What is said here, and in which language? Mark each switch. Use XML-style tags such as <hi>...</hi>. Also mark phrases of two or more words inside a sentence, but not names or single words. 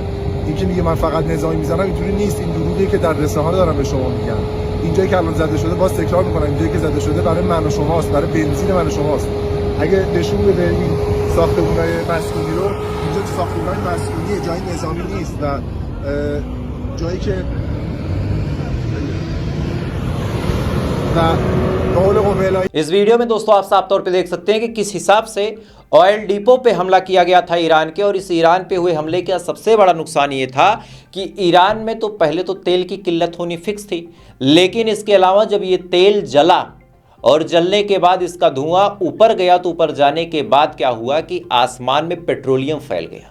<fa>اینکه میگه من فقط نظامی میزنم اینطوری نیست، این دروغیه که در رسانه‌ها دارن به شما میگن. اینجایی که الان زده شده، باز تکرار میکنم، اینجایی که زده شده برای من و شماست، برای بنزین من و شماست. اگه نشون بده این ساختمان‌های مسکونی رو، اینجا ساختمان‌های مسکونی جای نظامی نیست و جایی که</fa> <hi>इस वीडियो में दोस्तों आप साफ तौर पे देख सकते हैं कि किस हिसाब से</hi> <en>oil depot</en> <hi>पे हमला किया गया था ईरान के। और इस ईरान पे हुए हमले का सबसे बड़ा नुकसान ये था कि ईरान में तो पहले तो तेल की किल्लत होनी फिक्स थी, लेकिन इसके अलावा जब ये तेल जला और जलने के बाद इसका धुआं ऊपर गया, तो ऊपर जाने के बाद क्या हुआ कि आसमान में पेट्रोलियम फैल गया।</hi>